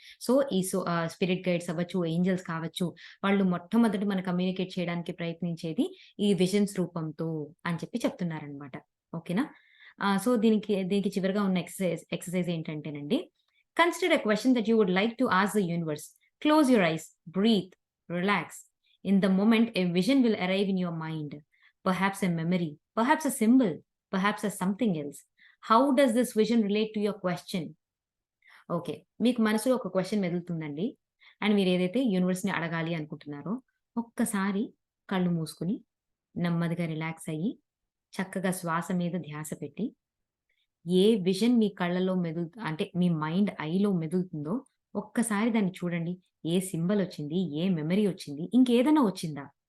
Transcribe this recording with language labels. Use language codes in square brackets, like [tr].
[te] So, spirit guides అవ్వచ్చు, Angeles కావచ్చు, వాళ్ళు మొట్టమొదట మనం కమ్యూనికేట్ చేయడానికి ప్రయత్నించేది ఈ విజన్స్ రూపంతో అని చెప్పి చెప్తున్నారన్నమాట. ఓకేనా? సో, దీనికి చివరగా ఉన్న ఎక్సర్‌సైజ్ ఏంటంటేనండి, [en] Consider a question that you would like to ask the universe. Close your eyes, breathe, relax. In the moment, a vision will arrive in your mind. Perhaps a memory, perhaps a symbol, perhaps as something else. How does this vision relate to your question? [te] Okay. మీకు మనసులో ఒక question మెదులుతుందండి. And మీరేదైతే యూనివర్స్‌ని అడగాలి అనుకుంటున్నారో, ఒక్కసారి కళ్ళు మూసుకొని, నెమ్మదిగా relax అయ్యి, చక్కగా శ్వాస మీద ధ్యాస పెట్టి, ఏ విజన్ మీ కళ్ళలో అంటే మీ మైండ్ ఐలో మెదులుతుందో, ఒక్కసారి దాన్ని చూడండి. ఏ సింబల్ వచ్చింది? ఏ మెమరీ వచ్చింది? ఇంకేదైనా వచ్చిందా?